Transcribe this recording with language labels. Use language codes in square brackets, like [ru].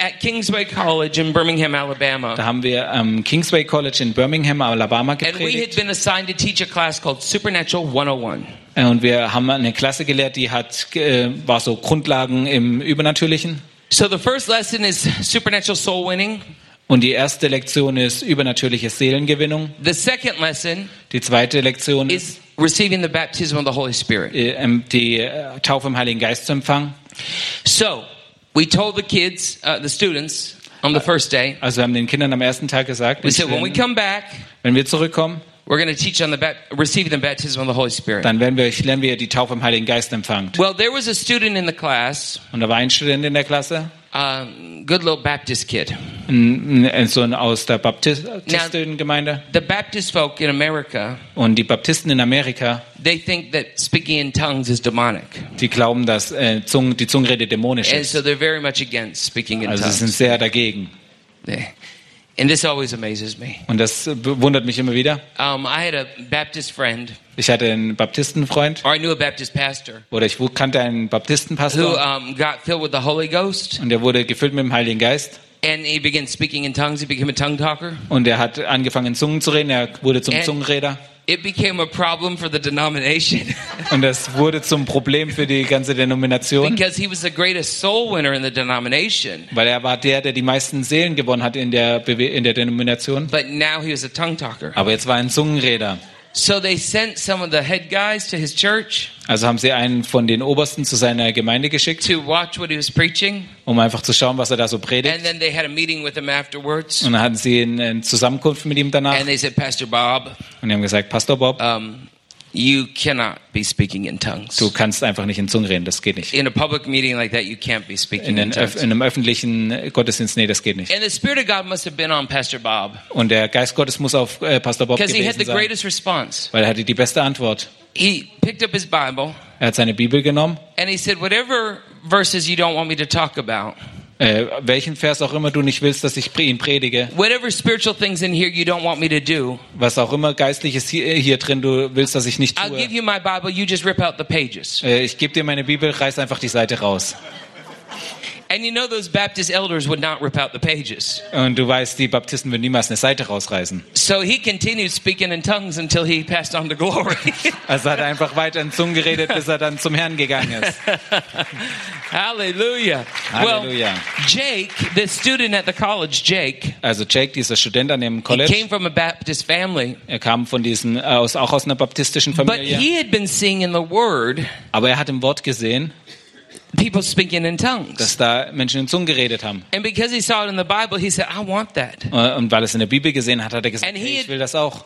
[en] at Kingsway College in Birmingham, Alabama. [de] Da haben wir am Kingsway College in Birmingham, Alabama gepredigt. [en] And we had been assigned to teach a class called Supernatural 101. [de] Und wir haben eine Klasse gelehrt, die hat war so Grundlagen im Übernatürlichen. [en] So the first lesson is supernatural soul winning. [de] Und die erste Lektion ist übernatürliche Seelengewinnung. [en] The second lesson, [de] die zweite Lektion ist [en] receiving the baptism of the Holy Spirit. [de] Die Taufe im Heiligen Geist zu empfangen. [en] So, we told the kids, the students, on the first day. [de] Also wir haben den Kindern am ersten Tag gesagt. [en] We said, when we come back, [de] wenn wir zurückkommen, [en] we're going to teach on the receiving the baptism of the Holy Spirit. [de] Dann werden wir euch lernen, wie ihr die Taufe im Heiligen Geist empfangt. [en] Well, there was a student in the class. [de] Und da war ein Student in der Klasse. [en] Good little Baptist kid. [de] Und so ein aus der Baptistengemeinde. [en] The Baptist folk in America. [de] Und die Baptisten in Amerika. [en] They think that speaking in tongues is demonic. [de] Die glauben, dass die Zungenrede dämonisch ist. [en] And so they're very much against speaking in [de] also [en] tongues. [de] Also sind sehr dagegen. [en] Yeah. And this always amazes me. [de] Und das wundert mich immer wieder. [en] I had a Baptist friend. [de] Ich hatte einen Baptistenfreund. [en] Or I knew a Baptist pastor. [de] Oder ich kannte einen Baptistenpastor. [en] Who got filled with the Holy Ghost. [de] Und er wurde gefüllt mit dem Heiligen Geist. [en] And he began speaking in tongues. He became a tongue talker. [de] Und er hat angefangen in Zungen zu reden. Er wurde zum Zungenreder. [en] It became a problem for the denomination. [de] Und das wurde zum Problem für die ganze Denomination. [en] Because he was the greatest soul winner in the denomination. [de] Weil er war der die meisten Seelen gewonnen hat in der Denomination. [en] But now he was a tongue talker. [de] Aber jetzt war er ein Zungenreder. [en] So they sent some of the head guys to his church. [de] Also haben sie einen von den Obersten zu seiner Gemeinde geschickt. [en] To watch what he was preaching. [de] Um einfach zu schauen, was er da so predigt. [en] And then they had a meeting with him afterwards. [de] Und dann hatten sie eine Zusammenkunft mit ihm danach. [en] And they said, Pastor Bob. [de] Und die haben gesagt, Pastor Bob. [en] You cannot be speaking in tongues. [de] Du kannst einfach nicht in Zungen reden, das geht nicht. [en] In a public meeting like that, you can't be speaking in tongues. [de] In einem öffentlichen Gottesdienst, nee, das geht nicht. [en] And the Spirit of God must have been on Pastor Bob. [de] Und der Geist Gottes muss auf Pastor Bob gewesen sein. [en] Because he had the greatest response. [de] Weil er hatte die beste Antwort. [en] He picked up his Bible. [de] Er hat seine Bibel genommen. [en] And he said, whatever verses you don't want me to talk about. [de] Welchen Vers auch immer du nicht willst, dass ich ihn predige. [en] Whatever spiritual things in here you don't want me to do. [de] Was auch immer geistliches hier drin du willst, dass ich nicht tue. [en] I'll give you my Bible, you just rip out the pages. [de] Ich gebe dir meine Bibel, reiß einfach die Seite raus. [en] And you know those Baptist elders would not rip out the pages. [de] Und du weißt, die Baptisten würden niemals eine Seite rausreißen. [en] So he continued speaking in tongues until he passed on the glory. [de] Also hat er einfach weiter in Zungen geredet, bis er dann zum Herrn gegangen ist. [en] Halleluja. [de] Halleluja. [en] Well, Jake, the student at the college, Jake. [de] Also Jake, dieser Student an dem College. [en] He came from a Baptist family. [de] Er kam von diesen auch aus einer baptistischen Familie. [en] But he had been seeing in the Word. [de] Aber er hat im Wort gesehen. [en] People speaking in tongues. [de] Dass da Menschen in Zungen geredet haben. [en] And because he saw it in the Bible, he said, "I want that." [de] Und weil es in der Bibel gesehen hat, hat er gesagt, hey, ich will das auch.